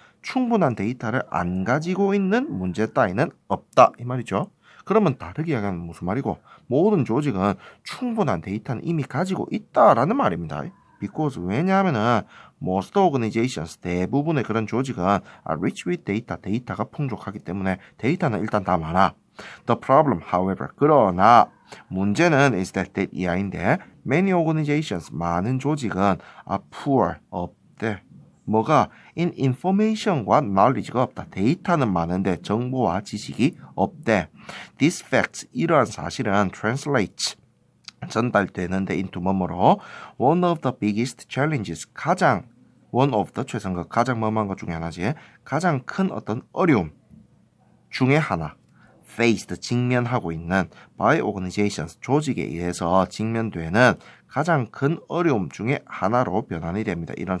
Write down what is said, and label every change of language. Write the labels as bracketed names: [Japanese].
[Korean] 충분한 데이터를 안 가지고 있는 문제 따위는 없다 이 말이죠. 그러면 다르게 이야기하면 무슨 말이고 모든 조직은 충분한 데이터는 이미 가지고 있다라는 말입니다. [English] because [Korean] 왜냐하면은 [English] most organizations [Korean] 대부분의 그런 조직은 [English] are rich with data [Korean] 데이터가 풍족하기 때문에 데이터는 일단 다 많아. [English] The problem, however, [Korean] 그러나 문제는 [English] is that [Korean] 이하인데 [English] many organizations [Korean] 많은 조직은 [English] are poor [Korean] 없대. 뭐가 [English] in information [Korean] 과 knowledge가 없다. 데이터는 많은데 정보와 지식이 없대. [English] These facts [Korean] 이러한 사실은 [English] translates [Korean] 전달되는데 [English] into [Korean] 뭐뭐로 [English] one of the biggest challenges one of the [Korean] 최선거 가장 뭐뭐한 것 중에 하나지 가장 큰 어떤 어려움 중에 하나 [English] faced [Korean] 직면하고 있는 [English] by organizations [Korean] 조직에 의해서 직면되는 가장 큰 어려움 중에 하나로 변환이 됩니다.